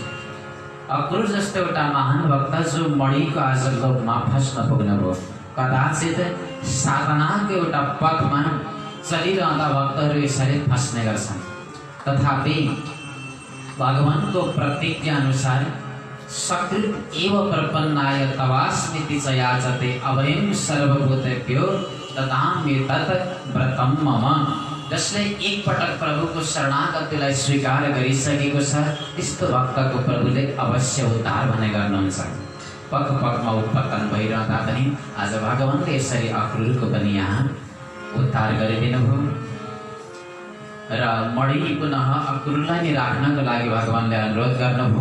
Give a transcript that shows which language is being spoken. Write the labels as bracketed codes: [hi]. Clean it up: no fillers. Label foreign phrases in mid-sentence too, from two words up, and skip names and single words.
[ne] अक्रूर जस्तो एउटा महान भक्त जो मणिको आज लोभमा फस्न पुग्नुभयो। कदाचित साधनाको एउटा पथमा चलिरहँदा भक्तहरू यसरी फस्ने गर्छन्। तथापि भगवानको प्रतिज्ञा अनुसार [sa] सकृत एव प्रपन्नाय तवास्मिति च याचते अभयं सर्वभूतेभ्यो ददाम्येतत् व्रतं मम। [ne] जसले एकपटक प्रभुको शरणागतिलाई स्वीकार गरिसकेको छ त्यस्तो भक्तको प्रभुले अवश्य उद्धार भने गर्नुहुन्छ। पगमा उत्पतन भइरहँदा पनि आज भगवानले यसरी अक्रूरको पनि यहाँ उद्धार गरिदिनु भयो र मणि पुनः अक्रूरलाई नै राख्नको लागि भगवानले अनुरोध गर्नुभयो।